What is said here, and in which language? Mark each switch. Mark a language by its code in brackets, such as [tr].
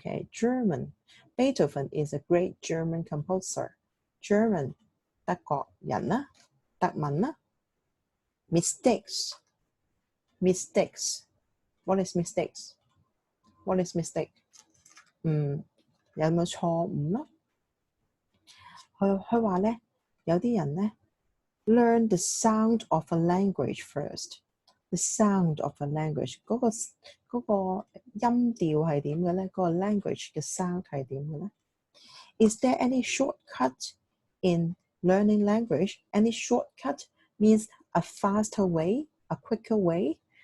[en] German Beethoven is a great German composer. [yue] German 德國人啦，德文啦。 [en] Mistakes What is mistakes? What is mistake? [yue] 有冇錯誤啦？佢話咧，有啲人咧 [en] learn the sound of a language first. The sound of a language [yue] 嗰個音調係點嘅咧？嗰個 language 嘅 sound 係點嘅咧？ [en] Is there any shortcut in learning language? Any shortcut means a faster way, a quicker way.